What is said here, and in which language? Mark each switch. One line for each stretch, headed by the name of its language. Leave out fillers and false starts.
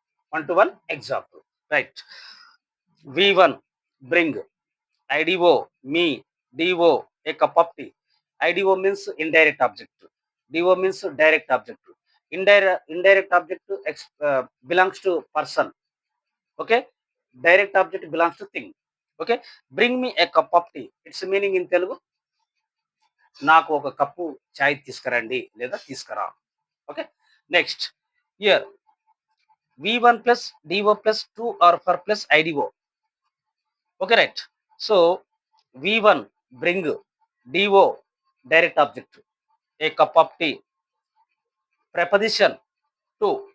English: One-to-one example, right? V1 bring, IDO me, DO a cup of tea. IDO means indirect object, DO means direct object. Indirect object belongs to person. Okay, direct object belongs to thing. Okay, bring me a cup of tea. Its meaning in Telugu,
Telugu: నాకు ఒక cup చాయ్ తీసుకురండి లేదా తీసుకురా.
English: Okay, next here V1 plus DO plus 2 or for plus IDO. Okay, right. So V1 bring, DO direct object, a cup of tea, preposition to.